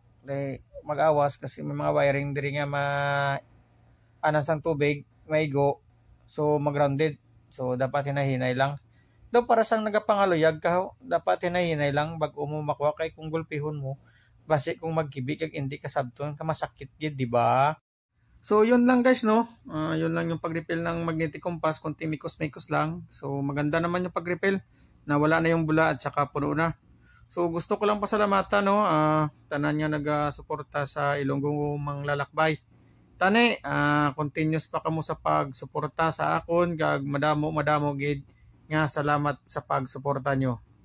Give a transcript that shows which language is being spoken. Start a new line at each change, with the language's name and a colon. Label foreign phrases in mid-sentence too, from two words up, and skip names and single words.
Hiligaynon: Mag-awas kasi may mga wiring diri nga sang tubig may go so mag-grounded so dapat hinahinay lang daw para sang nagapangaluyag ka dapat hinahinay lang bago mo makuha kay kung gulpihon mo base kung magkibi kag hindi ka sabton ka masakit gid di ba.
Filipino: So yun lang guys yun lang yung pag-refill ng
English: magnetic compass
Filipino: kunti mikos-mikos lang. So maganda naman yung pag-refill na wala na yung bula at saka puno na.
Hiligaynon: So gusto ko lang pasalamatan tanan nga nagasuporta sa Ilonggo Manglalakbay. Tani continuous pa kamo sa pagsuporta sa akon kag madamo gid nga salamat sa pagsuporta nyo.